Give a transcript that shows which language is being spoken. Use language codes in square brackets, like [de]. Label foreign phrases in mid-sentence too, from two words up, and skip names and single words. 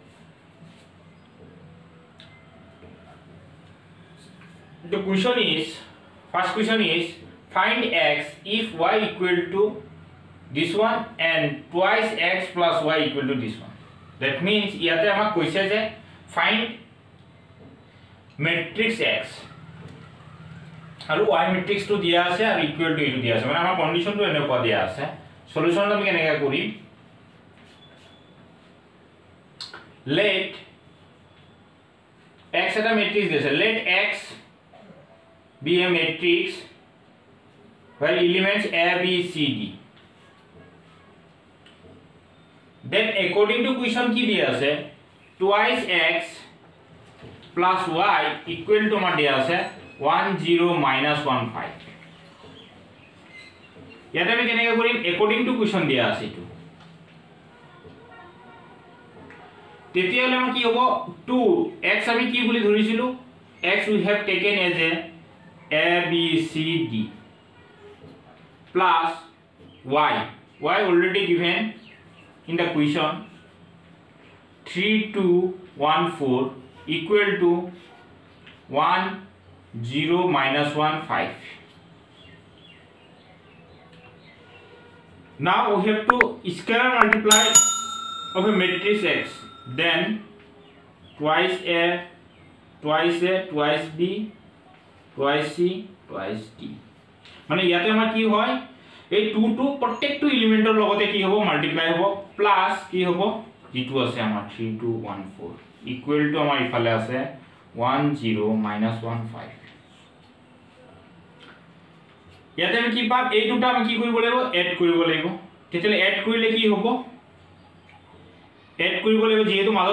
[en] The question is, first question is, find x if y equal to this one and twice x plus y equal to this one. That means [as] ইয়াতে আমাক কৈছে যে [en] find matrix x [as] আৰু y matrix টো দিয়া আছে আৰু [en] equal to [as] দিয়া আছে মানে আমাৰ condition টো এনেকৈ দিয়া আছে solution টো আমি কেনেকৈ কৰোঁ let x এটা matrix দিছে [en] let x be a matrix where elements a b c d. Then according to question [as] কি দিয়া আছে [en] twice x plus y equal to [as] মা দিয়া আছে [en] 1 0 minus 1 5. [as] ইয়াতে আমি কেনেকৈ কৰিম [en] according to question [as] দিয়া আছে টো তেতিয়া হ'লে মা কি হ'ব 2 x আমি কি বুলি ধৰিছিলোঁ x [en] we have taken as a b c d plus y already given in the question 3 2 1 4 equal to 1 0 minus 1 5. Now we have to scalar multiply of a matrix x, then twice a twice b twice c twice d. [as] মানে ইয়াতে আমাৰ কি হয় এই 2 টু প্ৰত্যেকটো এলিমেন্টৰ লগতে কি হ'ব মাল্টিপ্লাই হ'ব প্লাস কি হ'ব যেটো আছে আমাৰ 3 2 1 4 [en] equal to [as] আমাৰ ইফালে আছে 1 0 minus 1 5. ইয়াতে আমি কি পাম এই দুটা আমি কি কৰিব লাগিব এড কৰিব লাগিব তেতিয়ালে এড কৰিলে কি হ'ব এড কৰিব লাগিব যেহেতু মাজত